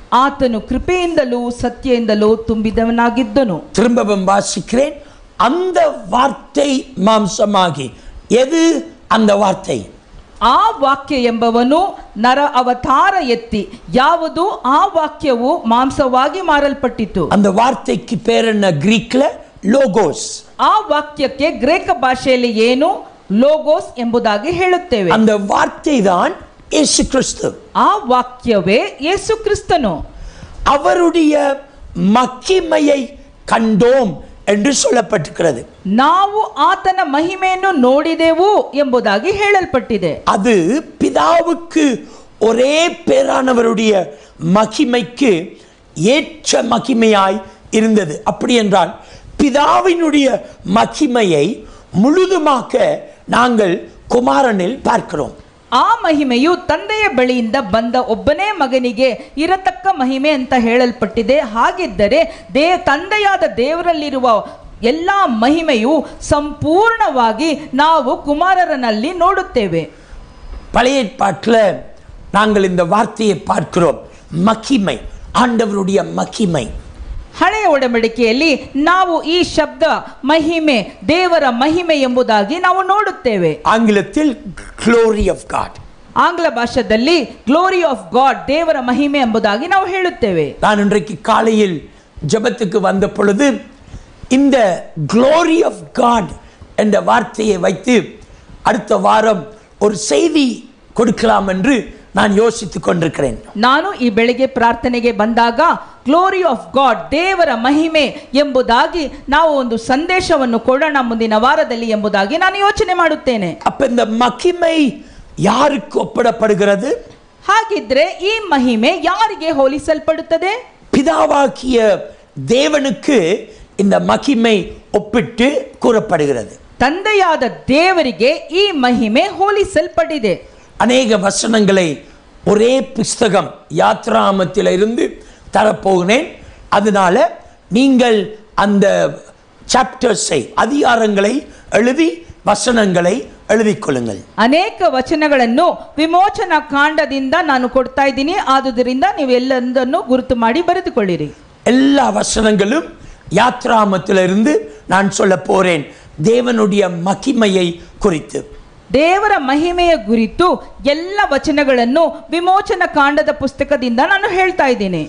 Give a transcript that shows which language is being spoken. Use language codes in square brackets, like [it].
[kn] ಆತನು ಕೃಪೆಯಿಂದಲೂ ಸತ್ಯದಿಂದಲೂ ತುಂಬಿದವನಾಗಿದ್ದನು. [ta] திரும்பவும் வாசிக்கிறேன். அந்த வார்த்தை மாம்சமாகி, எது அந்த வார்த்தை? [kn] ಆ ವಾಕ್ಯ ಎಂಬವನು ನರ ಅವತಾರ ಎತ್ತಿ, ಯಾವುದು ಆ ವಾಕ್ಯವು ಮಾಂಸವಾಗಿ ಮಾರಲ್ಪಟ್ಟಿತು. [ta] அந்த வார்த்தைக்கு பேர் என்ன? கிரீக்ல லோகோஸ். [kn] ಆ ವಾಕ್ಯಕ್ಕೆ ಗ್ರೀಕ್ ಭಾಷೆಯಲ್ಲಿ ಏನು? ಲೋಗೋಸ್ ಎಂಬುದಾಗಿ ಹೇಳುತ್ತೇವೆ. [ta] அந்த வார்த்தை தான் இயேசு கிறிஸ்து. [kn] ಆ ವಾಕ್ಯವೇ ಯೇಸು ಕ್ರಿಸ್ತನು. [ta] அவருடைய மகிமையை கண்டோம் என்று சொல்லப்பட்டிருக்கிறது. [kn] ನಾವು ಆತನ ಮಹಿಮೆಯನ್ನು ನೋಡಿದೆವು ಎಂಬುದಾಗಿ ಹೇಳಲ್ಪಟ್ಟಿದೆ. [ta] அது பிதாவுக்கு ஒரே பேரானவருடைய மகிமைக்கு ஏற்ற மகிமையாய் இருந்தது. அப்படி என்றால் பிதாவினுடைய மகிமையை முழுதுமாக நாங்கள் குமாரனில் பார்க்கிறோம். [kn] ಆ ಮಹಿಮೆಯು ತಂದೆಯ ಬಳಿಯಿಂದ ಬಂದ ಒಬ್ಬನೇ ಮಗನಿಗೆ ಇರತಕ್ಕ ಮಹಿಮೆ ಅಂತ ಹೇಳಲ್ಪಟ್ಟಿದೆ. ಹಾಗಿದ್ದರೆ ತಂದೆಯಾದ ದೇವರಲ್ಲಿರುವ ಎಲ್ಲ ಮಹಿಮೆಯು ಸಂಪೂರ್ಣವಾಗಿ ನಾವು ಕುಮಾರರನಲ್ಲಿ ನೋಡುತ್ತೇವೆ. [ta] பழைய ஏற்பாட்டில் நாங்கள் இந்த வார்த்தையை பார்க்கிறோம், மகிமை, ஆண்டவருடைய மகிமை. [kn] ಹಳೆಯ ಒಡಂಬಡಿಕೆಯಲ್ಲಿ ನಾವು ಈ ಶಬ್ದ ಮಹಿಮೆ, ದೇವರ ಮಹಿಮೆ ಎಂಬುದಾಗಿ ನಾವು ನೋಡುತ್ತೇವೆ. [ta] ஆங்கிலத்தில் [en] glory of God. [kn] ಆಂಗ್ಲ ಭಾಷೆಯಲ್ಲಿ [en] glory of God, [kn] ದೇವರ ಮಹಿಮೆ ಎಂಬುದಾಗಿ ನಾವು ಹೇಳುತ್ತೇವೆ. [ta] நான் இன்றைக்கு காலையில் ஜெபத்துக்கு வந்த பொழுது இந்த [en] glory of God [ta] என்ற வார்த்தையை வைத்து அடுத்த வாரம் ஒரு செய்தி கொடுக்கலாம் என்று நான் யோசித்துக் கொண்டிருக்கிறேன். [kn] ನಾನು ಈ ಬೆಳಿಗ್ಗೆ ಪ್ರಾರ್ಥನೆಗೆ ಬಂದಾಗ [en] glory of God, [kn] ದೇವರ ಮಹಿಮೆ ಎಂಬುದಾಗಿ ನಾವು ಒಂದು ಸಂದೇಶವನ್ನು ಕೊಡೋಣ ಮುಂದಿನ ವಾರದಲ್ಲಿ ಎಂಬುದಾಗಿ ನಾನು ಯೋಚನೆ ಮಾಡುತ್ತೇನೆ. [ta] அப்ப இந்த மகிமை யாருக்கு ஒப்பிடப்படுகிறது? [kn] ಹಾಗಿದ್ರೆ ಈ ಮಹಿಮೆ ಯಾರಿಗೆ ಹೋಲಿಸಲ್ಪಡುತ್ತದೆ? [ta] பிதாவாகிய தேவனுக்கு இந்த மகிமை ஒப்பிட்டு கூறப்படுகிறது. [kn] ತಂದೆಯಾದ ದೇವರಿಗೆ ಈ ಮಹಿಮೆ ಹೋಲಿಸಲ್ಪಟ್ಟಿದೆ. [ta] அநேக வசனங்களை ஒரே புஸ்தகம் யாத்ராமத்தில் இருந்து தரப்போகிறேன். அதனால நீங்கள் அந்த சாப்டர்ஸை, அதிகாரங்களை எழுதி வசனங்களை எழுதிக் கொள்ளுங்கள். [kn] ಅನೇಕ ವಚನಗಳನ್ನು ವಿಮೋಚನಾ ಕಾಂಡದಿಂದ ನಾನು ಕೊಡ್ತಾ ಇದ್ದೀನಿ. ಆದುದರಿಂದ ನೀವು ಎಲ್ಲದನ್ನು ಗುರುತು ಮಾಡಿ ಬರೆದುಕೊಳ್ಳಿರಿ. [ta] எல்லா வசனங்களும் யாத்ராமத்திலிருந்து நான் சொல்ல போறேன் தேவனுடைய மகிமையை குறித்து. [kn] ದೇವರ ಮಹಿಮೆಯ ಕುರಿತು ಎಲ್ಲ ವಚನಗಳನ್ನು ವಿಮೋಚನ ಕಾಂಡದ ಪುಸ್ತಕದಿಂದ ನಾನು ಹೇಳ್ತಾ ಇದ್ದೀನಿ.